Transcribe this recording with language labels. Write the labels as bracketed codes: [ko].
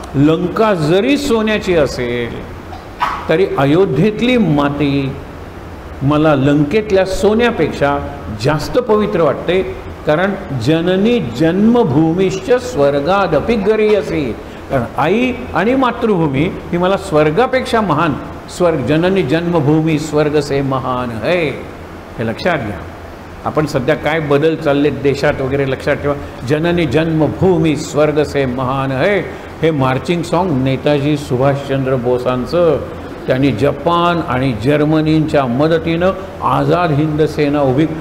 [mr] लंका जरी सोन्याची असेल तरी अयोध्येतली माती मला लंकेतल्या सोन्यापेक्षा जास्त पवित्र वाटते. [sa] कारण जननी जन्मभूमीश्च स्वर्गादपि गरीयसी. [mr] कारण आई आणि मातृभूमी ही मला स्वर्गापेक्षा महान. [hi] स्वर्ग जननी जन्मभूमी स्वर्ग से महान है. [mr] हे लक्षात घ्या. आपण सध्या काय बदल चालले देशात वगैरे लक्षात ठेवा. [hi] जननी जन्मभूमी स्वर्ग से महान है [mr] हे मार्चिंग सॉन्ग नेताजी सुभाषचंद्र बोसांचं. त्यांनी जपान आणि जर्मनींच्या मदतीनं आझाद हिंद सेना उभी.